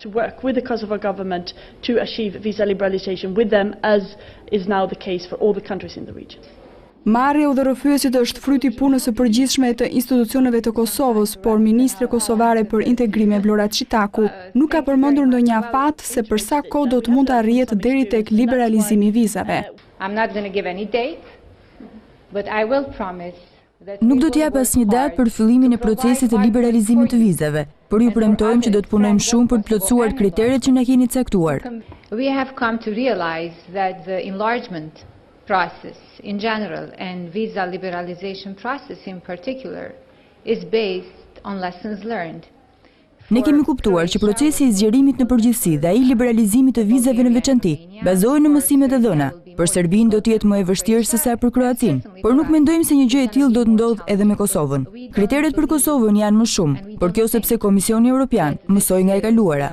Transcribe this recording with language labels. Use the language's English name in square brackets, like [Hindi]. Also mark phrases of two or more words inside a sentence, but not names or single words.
[Albanian] Marrja e udhërofyesit është fryti i punës së përgjithshme të institucioneve të Kosovës, por ministre kosovare për integrim Vlora Çitaku nuk ka përmendur ndonjë afat se për sa kohë do të mund të arrihet deri tek liberalizimi i vizave. Nuk do t'jap asnjë datë për fillimin e procesit të liberalizimit të vizave, por ju premtojmë që do të punojmë shumë për të plotësuar kriteret që na keni caktuar. [English] We have come to realize that the enlargement process in general and visa liberalization process in particular is based on lessons learned. [Albanian] Ne kemi kuptuar që procesi i zgjerimit në përgjithësi dhe ai i liberalizimit të vizave në veçanti bazohen në mësimet e dhëna. Për Serbinë do të jetë më e vështirë se sa për Kroacinë, por nuk mendojmë se një gjë e tillë do të ndodhë edhe me Kosovën. Kriteret për Kosovën janë më shumë, por kjo sepse Komisioni Evropian mësoi nga e kaluara.